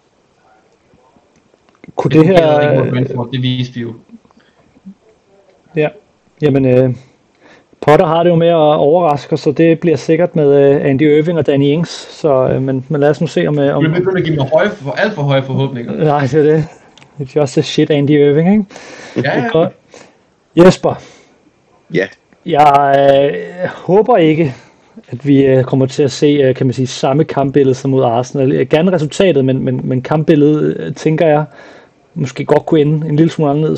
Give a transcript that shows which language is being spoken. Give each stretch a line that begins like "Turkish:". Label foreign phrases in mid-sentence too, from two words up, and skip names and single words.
Danish: Kunne det her... Det viste vi jo. Ja, jamen Potter har det jo med at overraske, så det bliver sikkert med Andy Irving og Danny Ings. Så, men lad os nu se om... Du er begyndt at give mig alt for høje forhåbninger. Nej, det er det.
English: It's just a shit Andy Irving,
Danish: ikke? Ja. Jesper. Ja. Jeg håber ikke, at vi kommer til at se, kan man sige, samme kampbillede som mod Arsenal. Gerne resultatet, men kampbilledet, tænker jeg, måske godt kunne ende en lille smule anderledes.